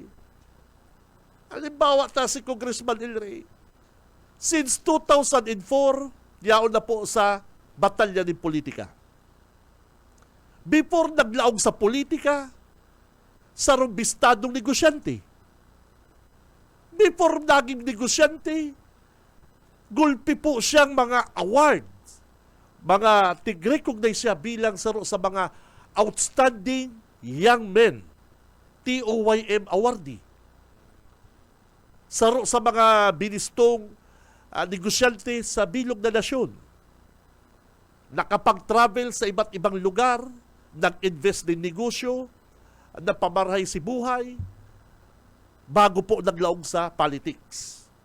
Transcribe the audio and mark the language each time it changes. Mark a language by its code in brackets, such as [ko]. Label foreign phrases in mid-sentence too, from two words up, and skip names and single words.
[bik] Halimbawa ta si Congressman Elray. Since 2004, yaon na po sa batalya ng politika. Before naglaog sa politika, sa rumbistadong negosyante. Before naging negosyante, gulpi po siyang mga awards. Mga tig-recognize siya bilang sa mga [en] outstanding young men. [bik] TOYM awardee. Sa mga binistong negosyante sa bilog na nasyon. Nakapag-travel sa [tl] iba't ibang lugar, [bik] nag-invest din negosyo, napamarahay si buhay, bago po naglaog sa politics.